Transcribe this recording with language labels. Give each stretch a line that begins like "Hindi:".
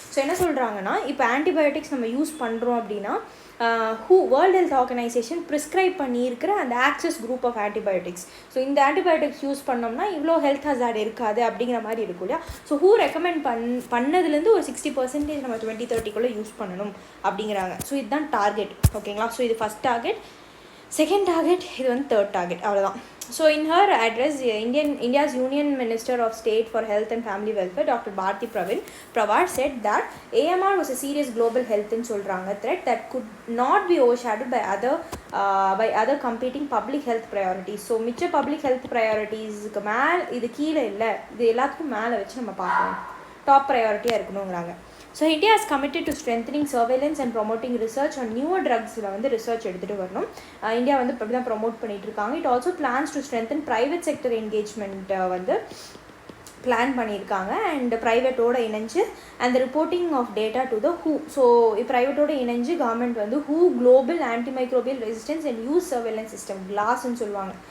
Tamil: So என்ன சொல்கிறாங்கன்னா இப்போ ஆன்டிபயோட்டிக்ஸ் நம்ம யூஸ் பண்ணுறோம் அப்படின்னா வேர்ல்டு ஹெல்த் ஆர்கனைசேஷன் ப்ரிஸ்கிரைப் பண்ணியிருக்கிற அந்த access group of antibiotics. So இந்த ஆன்டிபயோட்டிக்ஸ் யூஸ் பண்ணோம்னா இவ்வளோ ஹெல்த் ஹசார்ட் இருக்காது அப்படிங்கிற மாதிரி இருக்கும் இல்லையா. ஸோ ஹூ ரெக்கமெண்ட் பண்ணதுலேருந்து ஒரு 60% நம்ம 2030க்குள்ளே யூஸ் பண்ணணும் அப்படிங்கிறாங்க. ஸோ இதுதான் டார்கெட். ஓகேங்களா? ஸோ இது ஃபஸ்ட் டார்கெட். செகண்ட் டார்கெட், இது வந்து தேர்ட் டார்கெட், அவ்வளோதான்.
English: So in her address, India's Union Minister of State for Health and Family Welfare, Dr. Bharti Pawar said that AMR was a serious global health threat that could not be overshadowed by other competing public health priorities.
Tamil: So மிச்ச public health priorities-க்கு மேல் இது கீழே இல்லை, இது எல்லாத்துக்கும் மேலே வச்சு நம்ம பார்க்கணும், top ப்ரையாரிட்டியாக இருக்கணுங்கிறாங்க.
English: So India is committed to strengthening surveillance and promoting research on newer drugs-ல
Tamil: வந்து ரிசர்ச் எடுத்துகிட்டு வரணும். இந்தியா வந்து இப்படி தான் ப்ரொமோட் பண்ணிகிட்டு இருக்காங்க.
English: it also plans to strengthen private sector engagement
Tamil: வந்து பிளான் பண்ணியிருக்காங்க அண்ட் ப்ரைவேட்டோடு இணைஞ்சு
English: And reporting of data to the who.
Tamil: So ப்ரைவேட்டோடு இணைஞ்சு கவர்மெண்ட் வந்து who global antimicrobial resistance and use surveillance system கிளாஸ்ன்னு சொல்லுவாங்க.